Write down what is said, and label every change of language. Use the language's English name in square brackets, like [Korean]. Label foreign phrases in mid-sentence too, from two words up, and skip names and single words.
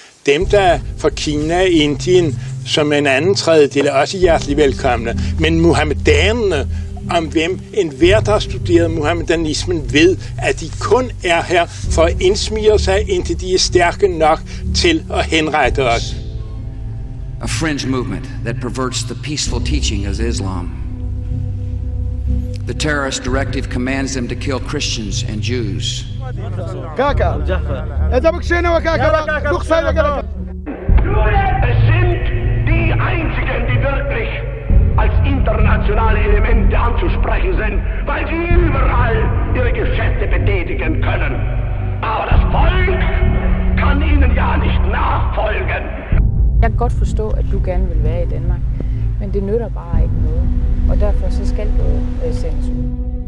[Danish] Dem, der er fra Kina og Indien, som en anden tredjedel, er også hjertelig velkomne. Men muhammedanerne, om hvem enhver, der har studeret muhammedanismen, ved, at de kun er her for at indsmire sig, indtil de er stærke nok til at henrette os. [English] A fringe movement that perverts the peaceful teaching of Islam. The terrorist directive commands them to kill Christians and Jews. [German] Es sind die einzigen, die wirklich als internationale Elemente anzusprechen sind, weil sie überall ihre Geschäfte betätigen können. Aber das Volk kann ihnen ja nicht nachfolgen. [Danish] Jeg kan godt forstå, at du gerne vil være i Danmark, men det nytter bare ikke noget. Og derfor så skal du sendes ud.